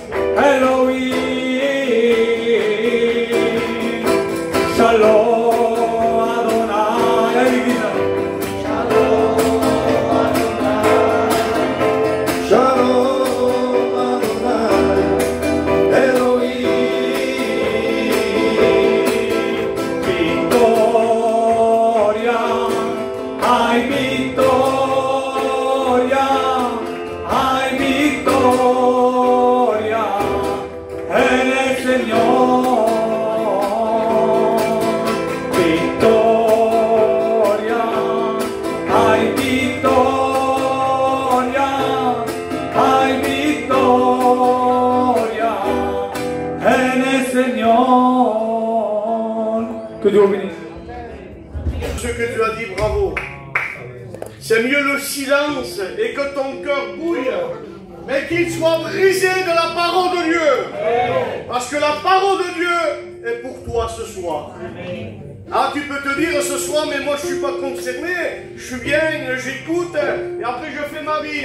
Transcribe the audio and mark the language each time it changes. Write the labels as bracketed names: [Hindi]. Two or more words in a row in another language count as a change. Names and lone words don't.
[Hebrew] אלוהים, שלום אדוני, שלום אדוני, שלום אדוני, אלוהים, [Spanish] victoria, hay victoria, hay victoria en el Señor. Victoria, hay victoria, hay victoria en el Señor. [French] Que Dieu vous bénisse. Ce que tu as dit, bravo. C'est mieux le silence et que ton cœur bouille, mais qu'il soit brisé de la parole de Dieu. Parce que la parole de Dieu est pour toi ce soir. Ah, tu peux te dire ce soir, mais moi je ne suis pas concerné, je suis bien, j'écoute, et après je fais ma vie.